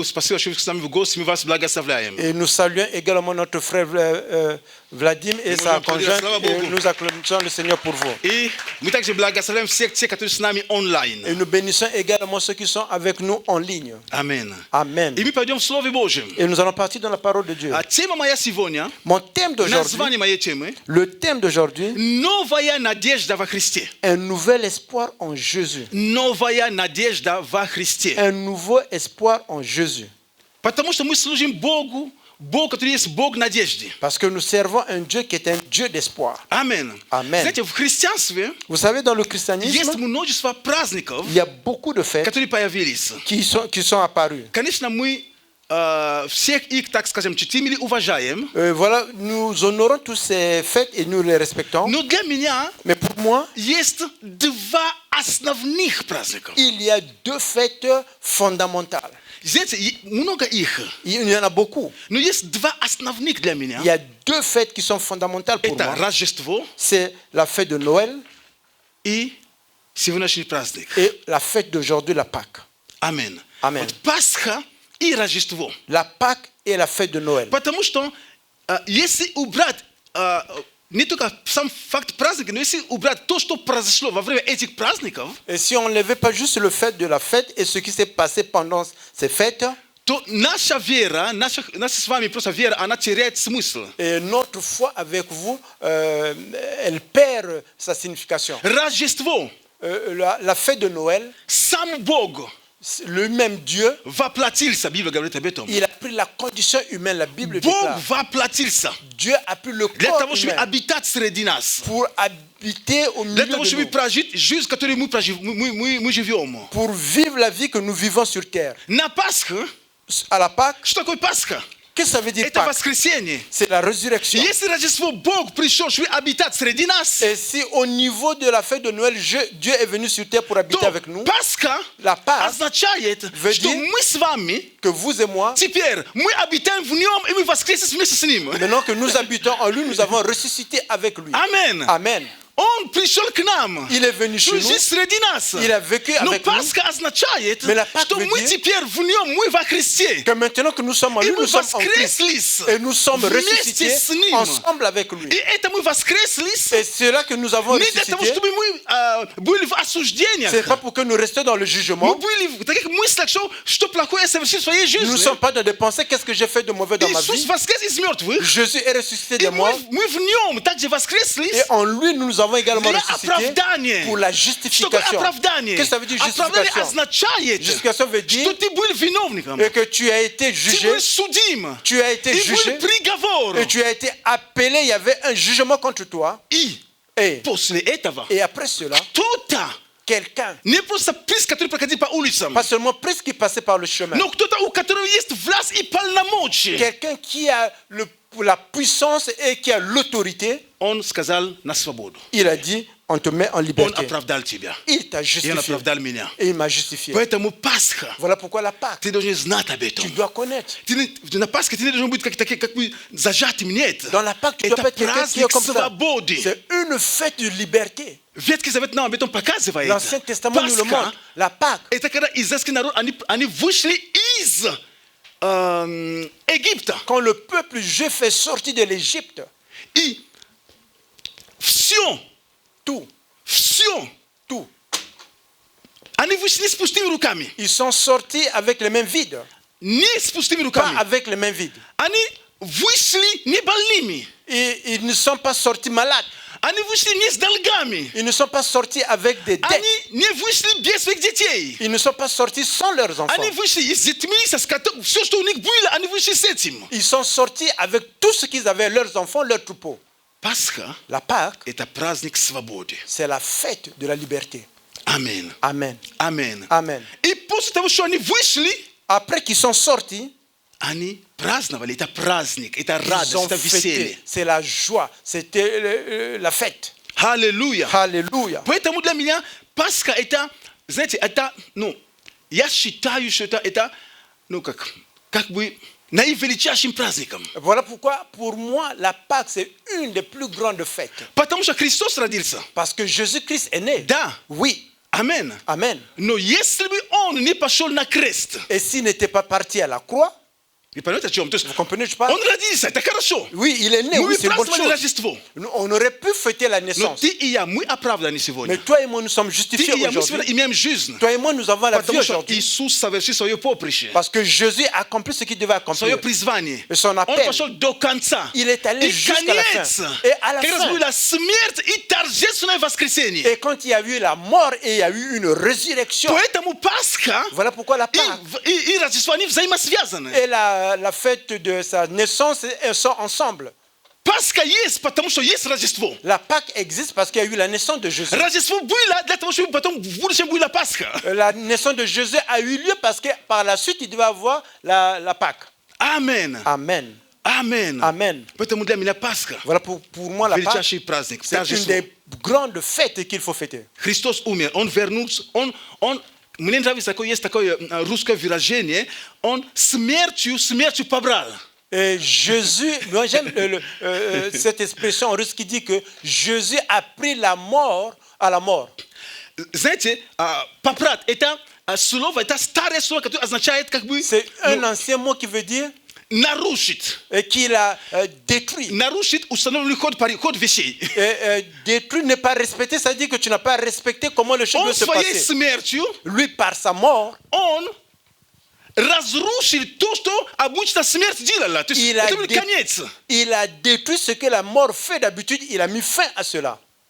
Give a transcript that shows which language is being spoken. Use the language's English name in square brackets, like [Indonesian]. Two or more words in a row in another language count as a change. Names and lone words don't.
[Russian] Спасибо, что вы с нами в гости. Мы вас благословляем. [French] Et nous saluons également notre frère Vladimir et sa conjointe. Et nous acclamons le Seigneur pour vous. [Russian] И мы также благословляем всех тех, которые с нами онлайн. [French] Et nous bénissons également ceux qui sont avec nous en ligne. [Russian] Аминь. [French] Amen. [Russian] И мы пойдем в Слове Божьем. [French] Et nous allons partir dans la parole de Dieu. [Russian] А тема моя сегодня, [French] Mon thème d'aujourd'hui, [Russian] название моей темы, [French] le thème d'aujourd'hui, [Russian] новая надежда во Христе. [French] un nouvel espoir en Jésus. [Russian] Новая надежда во Христе. [French] Un nouveau espoir en Jésus. [Russian] Потому что мы служим Богу, Бог, который есть Бог надежды. [French] Parce que nous servons un Dieu qui est un Dieu d'espoir. [Russian] Аминь. [French] Amen. [Russian] Знаете, в христианстве [French] Vous savez, dans le [Russian] есть [French] christianisme, [Russian] множество праздников, [French] il y a beaucoup de fêtes [Russian] которые появились. [French] qui sont apparues. [Russian] Конечно, мы всех их, так скажем, чтим или уважаем. [French] Voilà, nous honorons toutes ces fêtes et nous les respectons. [Russian] Но для меня [French] Mais pour moi, [Russian] есть два основных праздника. [French] il y a deux fêtes fondamentales. [Russian] Знаете, много их. [French] Il y en a beaucoup. [Russian] Но есть два основных для меня. [French] Il y a deux fêtes qui sont fondamentales pour [Russian] Это [French] moi. [Russian] Рождество [French] C'est la fête de Noël [Russian] и сегодняшний праздник. [French] et la fête d'aujourd'hui, la Pâque. [Russian] Аминь. [French] Amen. [Russian] Вот Пасха и Рождество. [French] La Pâque et la fête de Noël. [Russian] Потому что если убрать не только сам факт праздника, но если убрать то, что произошло во время этих праздников, [French] Et si on ne levait pas juste le fait de la fête et ce qui s'est passé pendant ces fêtes, [Russian] то наша вера, наша с вами просто вера, она теряет смысл. [French] et notre foi avec vous, elle perd sa signification. [Russian] Рождество, [French] La fête de Noël, [Russian] сам Бог [French] le même Dieu, [Russian] воплотился, Библия говорит об этом. [French] il a pris la condition humaine, la Bible [Russian] Бог [French] déclare. [Russian] воплотился [French] Dieu a pris le [Russian] для [French] corps [Russian] того, чтобы [French] humain [Russian] обитать среди нас. [French] pour habiter au [Russian] Для [French] milieu [Russian] того, [French] de [Russian] чтобы [French] nous, [Russian] прожить жизнь, которую мы живем. [French] pour vivre la vie que nous vivons sur terre. [Russian] На Пасху, [French] À la Pâque, [Russian] что такое Пасха? [French] qu'est-ce que ça veut dire [Russian] Это [French] Pâque? [Russian] воскресенье. [French] C'est la résurrection. [Russian] Если Рождество Бог пришел, чтобы обитать среди нас, [French] Et si au niveau de la fête de Noël, Dieu est venu sur terre pour habiter [Russian] то [French] avec nous, [Russian] Пасха [French] la Pâque [Russian] означает, [French] veut [Russian] что [French] dire [Russian] мы с вами [French] que vous et moi, [Russian] теперь мы обитаем в нем, и мы воскресим вместе с ним. [French] maintenant que nous habitons en lui, nous avons ressuscité avec lui. [Russian] Amen. [French] Amen. [Russian] Он пришел к нам. [French] Il est venu chez [Russian] Чтобы [French] nous. [Russian] жить среди нас. [French] Il a vécu [Russian] Но [French] avec nous. [Russian] Пасха означает, [French] Mais la Pâque [Russian] что [French] veut [Russian] мы [French] dire [Russian] теперь в нем, мы во Христе. [French] Que maintenant que nous sommes en [Russian] И [French] lui, [Russian] мы [French] nous sommes en Christ. [Russian] воскреслись [French] Et nous sommes [Russian] вместе [French] ressuscités [Russian] с ним. [French] ensemble avec lui. [Russian] И это мы воскреслись [French] Et c'est là que nous avons [Russian] не для того, [French] ressuscité. [Russian] чтобы мы были в осуждениях. [French] Ce n'est pas pour que nous restions dans le [Russian] Мы [French] jugement. [Russian] были в таких мыслях, что плохое я совершил в своей [French] Nous ne [Russian] жизни. [French] sommes pas dans des pensées, qu'est-ce que j'ai fait de mauvais dans ma [Russian] Иисус [French] vie. [Russian] воскрес из мертвых. [French] Jésus est ressuscité [Russian] И [French] de moi. [Russian] мы в нем также воскреслись. [French] Et en lui, nous avons avons également [Russian] Для [French] ressuscité [Russian] оправдания. [French] pour la [Russian] Что такое [French] justification. [Russian] оправдание? [French] Qu'est-ce que ça veut dire [Russian] Оправдание [French] justification? [Russian] означает, [French] Justification veut dire [Russian] что ты был виновником. [French] et que tu as été [Russian] Ты [French] jugé, [Russian] был судим. [French] tu as été [Russian] И [French] jugé [Russian] был приговор. [French] et tu as été appelé. Il y avait un jugement contre toi. [Russian] И [French] Et, [Russian] после этого [French] et après cela, [Russian] кто-то, [French] quelqu'un, [Russian] не просто приз, который проходил по улицам, [French] pas seulement presque qui passait par le chemin, [Russian] но кто-то, у которого есть власть и полномочия, [French] quelqu'un qui a la puissance et qui a l'autorité, [Russian] он сказал на свободу. [French] il a dit, on te met en [Russian] Он [French] liberté. [Russian] оправдал тебя. [French] Il t'a [Russian] И он [French] justifié. [Russian] оправдал меня. [French] Et il m'a justifié. [Russian] Поэтому Пасха, [French] Voilà pourquoi la Pâque, [Russian] ты должен знать об этом. [French] tu dois connaître. [Russian] На Пасхе ты не должен быть как бы зажатым, нет. [French] Dans la Pâque, tu dois [Russian] Это [French] pas être quelqu'un qui est [Russian] праздник [French] comme ça. [Russian] свободы. [French] C'est une fête de liberté. [Russian] Ветхий Завет нам об этом показывает. [French] L'Ancien Testament nous le montre. La Pâque, [Russian] это когда израильский народ, они вышли из Египта. [French] quand le peuple juif est sorti de l'Égypte, [Russian] И все, [French] tout, tout, [Russian] они вышли с пустыми руками. [French] ils sont sortis avec les mains vides. [Russian] Не с пустыми [French] Pas [Russian] руками. [French] avec les mains vides. [Russian] Они вышли не больными. [French] Et ils ne sont pas sortis malades. [Russian] Они вышли не с долгами. [French] Ils ne sont pas sortis avec des dettes. [Russian] Они не вышли без своих детей. [French] Ils ne sont pas sortis sans leurs enfants. [Russian] Они вышли с детьми, со скотом, все, что у них было, они вышли с этим. [French] Ils sont sortis avec tout ce qu'ils avaient, leurs enfants, leurs troupeaux. [Russian] Пасха [French] La Pâque, – [Russian] это праздник свободы. [French] c'est la fête de la liberté. [Russian] Аминь. [French] Amen. [Russian] Аминь. [French] Amen. [Russian] И после того, что они вышли, [French] Après qu'ils sont sortis, [Russian] они праздновали. Это праздник, это [French] ils [Russian] радость, [French] ont [Russian] это веселье. [French] fêté. C'est la joie. C'était la fête. [Russian] Аллилуйя. [French] Alléluia. [Russian] Поэтому для меня Пасха – это, знаете, это, я считаю, что это как бы наивеличайшим праздником. [French] Voilà pourquoi, pour moi, la Pâque, c'est une des plus grandes fêtes. [Russian] Потому что Христос родился. [French] Parce que Jésus-Christ est né. [Russian] Да. [French] Oui. [Russian] Аминь. [French] Amen. [Russian] Но если бы он не пошел на крест, [French] Et s'il n'était pas parti à la croix, [Russian] вы понимаете, о чем? То есть [French] vous comprenez, je parle? [Russian] он родился, это хорошо. [French] Oui, il est né, [Russian] Мы [French] oui, [Russian] бы [French] c'est une bonne [Russian] праздновали [French] chose. [Russian] Рождество. [French] On aurait pu fêter la [Russian] Но [French] naissance. [Russian] ты и я, мы оправданы [French] Mais [Russian] сегодня. [French] toi et moi, nous sommes [Russian] Ты [French] justifiés [Russian] и я, мы [French] aujourd'hui. [Russian] сегодня имеем жизнь. [French] Toi et moi, nous avons la vie [Russian] Потому что [French] aujourd'hui. [Russian] Иисус совершил свое поприще, [French] Parce que Jésus a accompli ce qu'il devait [Russian] свое [French] accomplir. [Russian] призвание. [French] Et son [Russian] Он [French] appel. [Russian] пошел до конца. [French] Il est allé [Russian] И [French] jusqu'à la [Russian] конец, [French] fin. Et à la [Russian] как раз [French] fin. [Russian] была смерть и торжественное воскресение. [French] Et quand il y a eu la mort et il y a eu une résurrection, [Russian] Поэтому Пасха [French] voilà pourquoi la Pâque [Russian] и Рождество, они взаимосвязаны. [French] et la fête de sa naissance elles sont ensemble. [Russian] Пасха есть, потому что есть Рождество. [French] La Pâque existe parce qu'il y a eu la naissance de Jésus. [Russian] Рождество было для того, чтобы потом в будущем была Пасха. [French] La naissance de Jésus a eu lieu parce que par la suite, il devait avoir la Pâque. [Russian] Amen. [French] Amen. [Russian] Amen. [French] Amen. [Russian] Поэтому для меня Пасха [French] Voilà pour moi la Pâque, [Russian] величайший праздник. [French] c'est une [Russian] Торжество. [French] des grandes fêtes qu'il faut fêter. [Russian] Христос умер, он вернулся, он мне нравится, есть такое русское выражение, он смертью побрал. [French] Et Jésus, moi j'aime cette expression en russe qui dit que Jésus a pris la mort à la mort. [Russian] Знаете, побрать, это слово, это старое слово, которое означает как бы [French] C'est un ancien mot qui veut dire [Russian] нарушить. [French] qu'il a détruit. [Russian] Нарушить установленный ход вещей. [French] Détruire, ne pas respecter, ça veut dire que tu n'as pas respecté comment les choses [Russian] Он [French] doivent se [Russian] своей [French] passer. [Russian] смертью, [French] Lui, par sa mort, [Russian] он разрушил то, что обычно смерть делала. То есть [French] il [Russian] это был конец. [French] il a détruit ce que la mort fait d'habitude. Il a mis fin à cela.